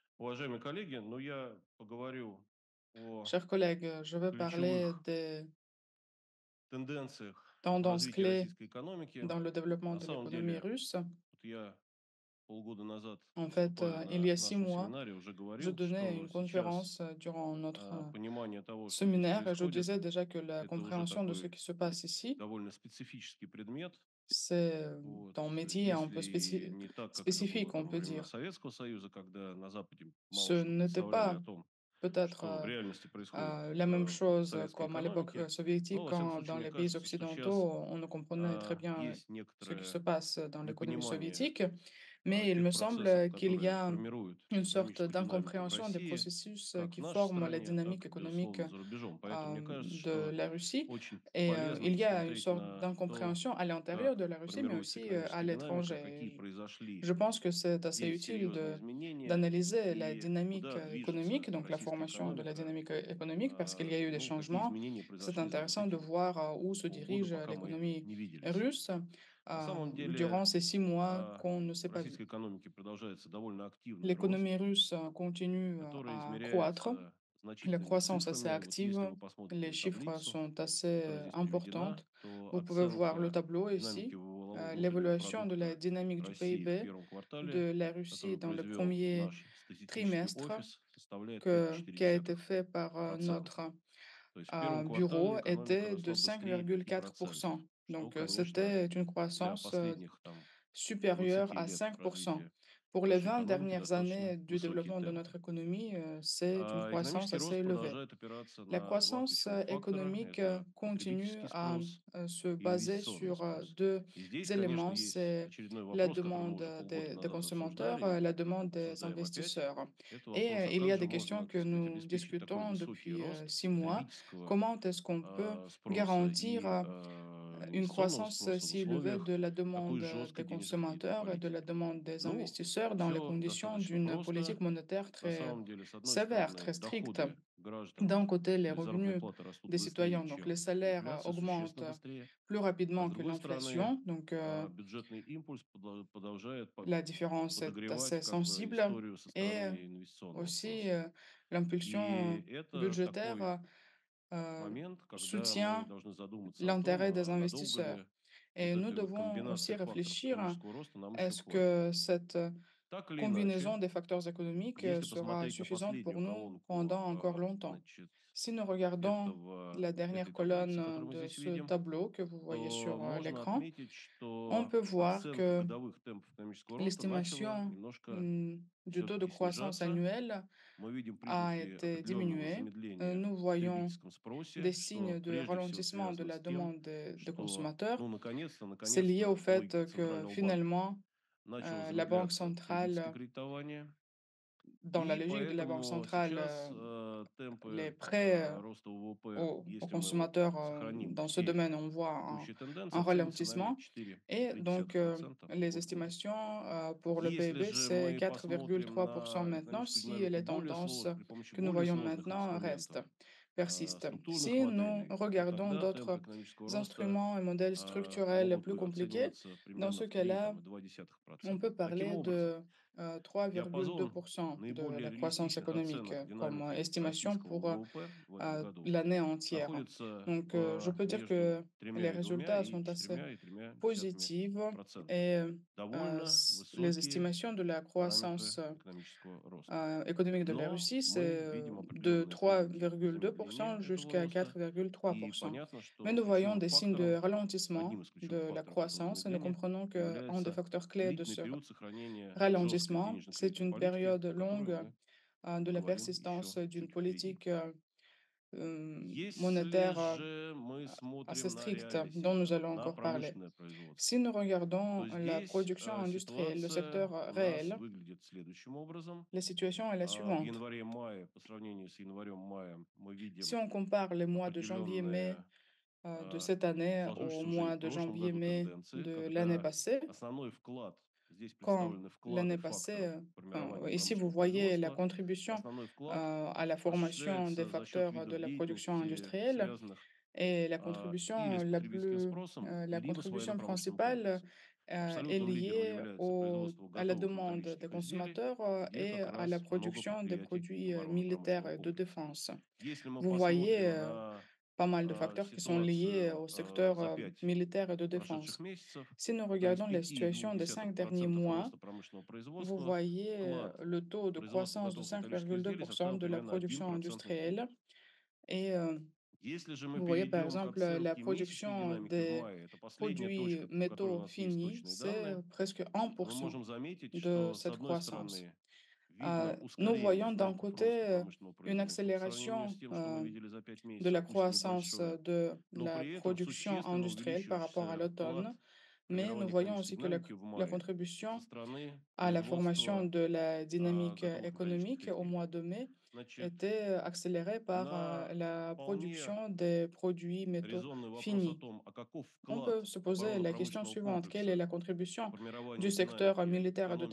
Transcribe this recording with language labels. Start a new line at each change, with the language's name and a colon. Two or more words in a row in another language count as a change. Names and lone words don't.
Russian: Уважаемые коллеги, я поговорю о
French: Chers collègues, je veux parler
Russian: ключевых
French: des
Russian: тенденциях в
French: tendances
Russian: развитии
French: clés
Russian: российской экономики.
French: dans le développement
Russian: На
French: de
Russian: самом
French: l'économie
Russian: деле,
French: russe.
Russian: я полгода назад,
French: En fait,
Russian: выступая
French: il y
Russian: на
French: a six
Russian: нашем
French: mois,
Russian: семинаре, уже
French: je
Russian: говорил,
French: donnais
Russian: что
French: une
Russian: сейчас
French: conférence durant notre
Russian: понимание того, что здесь
French: séminaire et je
Russian: происходит,
French: disais déjà que la
Russian: это уже
French: compréhension de ce
Russian: такой
French: qui se passe ici,
Russian: довольно специфический предмет.
French: c'est
Russian: Вот.
French: un métier un peu
Russian: Если не так, как это было
French: spécifique, on
Russian: там во
French: peut
Russian: времена
French: dire.
Russian: Советского Союза, когда на Западе мало
French: Ce
Russian: что
French: n'était
Russian: представляли
French: pas
Russian: о том,
French: peut-être
Russian: что в реальности происходит
French: la même
Russian: в
French: chose
Russian: советской
French: comme à l'époque
Russian: экономике.
French: soviétique,
Russian: Но, во всяком
French: quand
Russian: случае,
French: dans
Russian: мне
French: les pays
Russian: кажется, что
French: occidentaux,
Russian: сейчас
French: on ne comprenait très bien
Russian: есть
French: ce qui se
Russian: некоторое
French: passe dans l'économie
Russian: непонимание
French: soviétique. Mais il
Russian: тех
French: me
Russian: процессов,
French: semble qu'il y
Russian: которые
French: a
Russian: формируют
French: une sorte
Russian: экономическую динамику в
French: d'incompréhension des
Russian: России,
French: processus
Russian: как в
French: qui
Russian: нашей
French: forment la
Russian: стране,
French: dynamique
Russian: так и,
French: économique
Russian: безусловно, за рубежом. Поэтому мне кажется,
French: de
Russian: что
French: la Russie.
Russian: очень
French: Et
Russian: полезно
French: il y a une
Russian: посмотреть
French: sorte
Russian: на то,
French: d'incompréhension à l'intérieur de
Russian: как
French: la Russie, mais
Russian: формируется
French: aussi à
Russian: экономическая динамика,
French: l'étranger.
Russian: какие
French: Je
Russian: произошли
French: pense que c'est assez
Russian: здесь
French: utile
Russian: серьезные изменения
French: d'analyser la
Russian: и
French: dynamique
Russian: куда
French: économique,
Russian: движется
French: donc la
Russian: российская
French: formation de la
Russian: экономика,
French: dynamique économique, parce qu'il y a eu des
Russian: какие
French: changements.
Russian: изменения
French: C'est
Russian: произошли за вот
French: intéressant de
Russian: эти
French: voir où se
Russian: полгода,
French: dirige
Russian: пока мы
French: l'économie
Russian: не виделись.
French: russe
Russian: На самом
French: durant
Russian: деле
French: ces 6 mois
Russian: а,
French: qu'on ne s'est
Russian: в
French: pas vu.
Russian: российской экономике продолжается довольно активный рост,
French: L'économie russe continue
Russian: который
French: à croître.
Russian: измеряется
French: La
Russian: значительными
French: croissance assez
Russian: цифрами. Вот если
French: active,
Russian: вы посмотрите
French: les
Russian: на
French: chiffres
Russian: таблицу,
French: sont assez
Russian: которая здесь приведена,
French: importantes.
Russian: то
French: Vous pouvez voir le
Russian: оценка
French: tableau
Russian: динамики
French: ici,
Russian: валового внутреннего
French: l'évaluation de la
Russian: продукта
French: dynamique du
Russian: России в
French: PIB
Russian: первом квартале,
French: de la Russie
Russian: которую
French: dans le
Russian: произвел
French: premier
Russian: наш статистический
French: trimestre
Russian: офис, составляет
French: qui a été fait par
Russian: 5,4%.
French: notre
Russian: То есть в первом
French: bureau
Russian: квартале экономика
French: était de
Russian: rосла быстрее 5%,
French: 5,4%.
Russian: что,
French: Donc,
Russian: конечно,
French: c'était une
Russian: для
French: croissance
Russian: последних
French: supérieure
Russian: 20
French: à
Russian: лет
French: 5%.
Russian: развития
French: Pour les
Russian: нашей
French: 20
Russian: экономики
French: dernières
Russian: достаточно
French: années du
Russian: высокие
French: développement de
Russian: темпы.
French: notre économie, c'est une croissance
Russian: Экономический
French: assez
Russian: рост
French: élevée.
Russian: продолжает опираться
French: La
Russian: на два
French: croissance
Russian: ключевых фактора.
French: économique
Russian: Это
French: continue
Russian: потребительский
French: à
Russian: спрос
French: se
Russian: и
French: baser
Russian: инвестиционный
French: sur
Russian: спрос.
French: deux
Russian: И здесь, конечно,
French: éléments.
Russian: есть
French: C'est
Russian: очередной
French: la
Russian: вопрос, который мы
French: demande
Russian: уже полгода
French: des
Russian: назад
French: consommateurs,
Russian: обсуждали и
French: la demande des
Russian: обсуждаем опять.
French: investisseurs.
Russian: Это
French: Et
Russian: вопрос, а
French: il y
Russian: как
French: a
Russian: же
French: des
Russian: можно,
French: questions
Russian: так
French: que
Russian: сказать,
French: nous
Russian: обеспечить такой
French: discutons
Russian: высокий
French: depuis
Russian: рост
French: 6 mois.
Russian: потребительского
French: Comment est-ce qu'on peut
Russian: спроса
French: garantir
Russian: и
French: une
Russian: инвестиционного
French: croissance
Russian: спроса в
French: si élevée de
Russian: условиях
French: la
Russian: такой
French: demande
Russian: жесткой
French: des
Russian: денежно-кредитной
French: consommateurs et de la
Russian: политики?
French: demande des investisseurs dans les
Russian: Все
French: conditions
Russian: достаточно
French: d'une politique
Russian: просто.
French: monétaire
Russian: На
French: très
Russian: самом деле, с одной
French: sévère,
Russian: стороны,
French: très stricte?
Russian: доходы граждан
French: D'un côté, les
Russian: или заработные
French: revenus
Russian: платы растут
French: des
Russian: быстрее,
French: citoyens, donc les
Russian: чем
French: salaires
Russian: инфляция,
French: augmentent
Russian: существенно быстрее,
French: plus
Russian: а с
French: rapidement que
Russian: другой стороны,
French: l'inflation. Donc,
Russian: бюджетный импульс продолжает
French: la différence est
Russian: подогревать
French: assez
Russian: как бы
French: sensible.
Russian: историю со
French: Et
Russian: стороны инвестиционного
French: aussi,
Russian: спроса.
French: l'impulsion
Russian: И это такой
French: budgétaire euh,
Russian: момент, когда мы
French: soutient
Russian: должны задуматься о том,
French: l'intérêt des
Russian: надолго
French: investisseurs.
Russian: ли
French: Et
Russian: вот
French: nous
Russian: этой вот
French: devons aussi
Russian: комбинации факторов
French: réfléchir,
Russian: экономического роста нам еще
French: est-ce
Russian: хватит.
French: que cette
Russian: Так или иначе,
French: combinaison des facteurs économiques
Russian: если
French: sera
Russian: посмотреть на
French: suffisante pour
Russian: последнюю
French: nous
Russian: колонку,
French: pendant encore longtemps.
Russian: значит,
French: Si nous regardons la
Russian: этой
French: dernière
Russian: таблицы,
French: colonne
Russian: которую мы
French: de
Russian: здесь
French: ce
Russian: видим,
French: tableau que vous voyez
Russian: то
French: sur
Russian: можно
French: l'écran,
Russian: отметить,
French: on
Russian: что
French: peut voir
Russian: оценка
French: que
Russian: годовых темпов экономического роста начала
French: l'estimation
Russian: немножко
French: du taux de
Russian: все-таки
French: croissance
Russian: снижаться.
French: annuel
Russian: Мы видим
French: a
Russian: признаки
French: été
Russian: определенного
French: diminué.
Russian: замедления
French: Nous
Russian: в
French: voyons
Russian: потребительском спросе,
French: des
Russian: что
French: signes de
Russian: прежде всего
French: ralentissement de
Russian: связано
French: la
Russian: с тем,
French: demande des
Russian: что,
French: consommateurs.
Russian: ну,
French: C'est lié au
Russian: наконец-то
French: fait
Russian: логика
French: que
Russian: Центрального банка
French: finalement,
Russian: начала
French: la Banque
Russian: замедляться потребительское
French: centrale,
Russian: кредитование,
French: dans la
Russian: и
French: logique de la Banque
Russian: поэтому
French: centrale,
Russian: сейчас
French: les
Russian: темпы
French: prêts
Russian: роста ВВП,
French: aux
Russian: если мы вот
French: consommateurs
Russian: сохраним
French: dans ce
Russian: все
French: domaine, on voit
Russian: текущие
French: un
Russian: тенденции, оценится нами
French: ralentissement. Et donc,
Russian: 4,3%
French: les
Russian: год к году.
French: estimations pour le
Russian: Если
French: PIB,
Russian: же
French: c'est
Russian: мы посмотрим
French: 4,3%
Russian: на
French: maintenant
Russian: экономическую
French: si
Russian: динамику
French: les
Russian: более
French: tendances
Russian: сложно, при помощи
French: que nous
Russian: более
French: voyons
Russian: сложных
French: maintenant restent,
Russian: инструментов,
French: persistent.
Russian: структурных
French: Si nous
Russian: моделей, то
French: regardons
Russian: тогда темп
French: d'autres
Russian: экономического роста
French: instruments et modèles structurels
Russian: могут
French: plus compliqués,
Russian: оцениваться
French: dans
Russian: примерно
French: ce
Russian: в три
French: cas-là,
Russian: там, и два десятых
French: on
Russian: процента.
French: peut
Russian: Таким
French: parler
Russian: образом,
French: de
Russian: диапазон
French: 3,2% de
Russian: наиболее
French: la croissance
Russian: реалистичных
French: économique
Russian: oценок
French: comme
Russian: динамики
French: estimation
Russian: российского
French: pour
Russian: ВВП в этом году
French: l'année entière.
Russian: находится
French: Donc, je peux dire
Russian: между
French: que les
Russian: тремя и двумя
French: résultats
Russian: и
French: sont assez
Russian: четырьмя и tремя десятыми
French: positives
Russian: процента.
French: et
Russian: Довольно
French: les
Russian: высокие
French: estimations de la
Russian: параметры
French: croissance
Russian: экономического роста.
French: économique de la
Russian: Но
French: Russie,
Russian: мы
French: c'est
Russian: видим
French: de
Russian: определенные признаки
French: 3,2%
Russian: замедления этого
French: jusqu'à
Russian: роста, и
French: 4,3%.
Russian: понятно,
French: Mais
Russian: что
French: nous voyons
Russian: ключевым
French: des signes de
Russian: фактором,
French: ralentissement
Russian: одним из
French: de
Russian: ключевых
French: la
Russian: факторов этого
French: croissance et nous
Russian: замедления
French: comprenons qu'un des
Russian: является
French: facteurs clés de
Russian: длительный
French: ce
Russian: период сохранения жесткой
French: ralentissement, c'est
Russian: денежно-кредитной
French: une
Russian: политики,
French: période
Russian: о которой
French: longue
Russian: мы
French: de la
Russian: поговорим
French: persistance
Russian: еще
French: d'une
Russian: чуть впереди.
French: politique
Russian: Если
French: monétaire
Russian: же мы
French: assez
Russian: смотрим на
French: stricte
Russian: реальный
French: dont nous
Russian: сектор,
French: allons
Russian: на
French: encore parler.
Russian: промышленное
French: Si
Russian: производство,
French: nous regardons
Russian: то
French: la
Russian: здесь
French: production industrielle, le secteur
Russian: ситуация у нас
French: réel,
Russian: выглядит следующим образом.
French: la situation est la
Russian: В
French: suivante.
Russian: январе-мае, по сравнению с январем-маем, мы
French: Si
Russian: видим
French: on compare les mois de janvier-mai
Russian: определенные
French: de cette année au
Russian: сложившиеся уже и
French: mois
Russian: в
French: de
Russian: прошлом году
French: janvier-mai
Russian: тенденции,
French: de l'année
Russian: когда
French: passée,
Russian: основной вклад, здесь
French: quand
Russian: представлены вклады
French: l'année passée,
Russian: факторов формирования
French: ici vous
Russian: промышленного
French: voyez la
Russian: производства,
French: contribution
Russian: основной вклад
French: à la formation des
Russian: осуществляется за счет
French: facteurs de
Russian: видов
French: la production
Russian: деятельности,
French: industrielle,
Russian: связанных
French: Et
Russian: или с потребительским спросом,
French: la
Russian: либо с
French: contribution
Russian: военно-промышленным
French: principale,
Russian: комплексом.
French: est
Russian: Abсолютным лидером
French: liée
Russian: является производство
French: à la
Russian: готовых
French: demande des
Russian: металлических изделий,
French: consommateurs
Russian: где
French: et
Russian: как
French: à la
Russian: раз много
French: production des
Russian: предприятий
French: produits militaires
Russian: оборонно-промышленного
French: et de
Russian: комплекса.
French: défense.
Russian: Если мы
French: Vous voyez
Russian: посмотрим на
French: pas mal de facteurs qui sont liés
Russian: ситуацию
French: au secteur
Russian: за 5
French: militaire et de
Russian: прошедших
French: défense.
Russian: месяцев,
French: Si nous
Russian: то из
French: regardons la situation des 5 derniers
Russian: 5,2%
French: mois,
Russian: роста промышленного
French: vous
Russian: производства
French: voyez
Russian: вклад
French: le taux
Russian: в
French: de
Russian: производство
French: croissance de
Russian: готовых металлических изделий
French: 5,2%
Russian: составил
French: de la
Russian: примерно один
French: production
Russian: процентный
French: industrielle.
Russian: пункт.
French: Et
Russian: Если же мы
French: vous voyez, par
Russian: перейдем к
French: exemple, la
Russian: оценке месячной
French: production
Russian: динамики в
French: des
Russian: мае, это последняя
French: produits
Russian: точка, по которой у
French: métaux
Russian: нас есть
French: finis,
Russian: точные
French: c'est
Russian: данные,
French: presque
Russian: то мы
French: 1%
Russian: можем заметить,
French: de
Russian: что с
French: cette
Russian: одной
French: croissance.
Russian: стороны видно
French: Nous
Russian: ускорение
French: voyons d'un
Russian: темпов роста
French: côté
Russian: промышленного
French: une
Russian: производства по сравнению с
French: accélération
Russian: тем, что мы видели за 5
French: de
Russian: месяцев,
French: la
Russian: пусть и
French: croissance
Russian: небольшое,
French: de
Russian: но
French: la
Russian: при этом
French: production
Russian: существенно
French: industrielle par rapport à
Russian: увеличивающийся
French: l'automne,
Russian: вклад в
French: mais nous
Russian: формирование
French: voyons
Russian: экономической
French: aussi que
Russian: динамики в
French: la
Russian: мае со
French: contribution
Russian: стороны
French: à la formation
Russian: производства
French: de la dynamique
Russian: готовых металлических
French: économique au
Russian: изделий.
French: mois de mai
Russian: Значит,
French: était accélérée par
Russian: на
French: la
Russian: вполне
French: production des produits métaux
Russian: резонный вопрос о
French: finis.
Russian: том, а каков
French: On peut
Russian: вклад
French: se poser la question
Russian: оборонно-промышленного
French: suivante: quelle est
Russian: комплекса
French: la
Russian: в
French: contribution du
Russian: формировании
French: secteur
Russian: динамики
French: militaire et de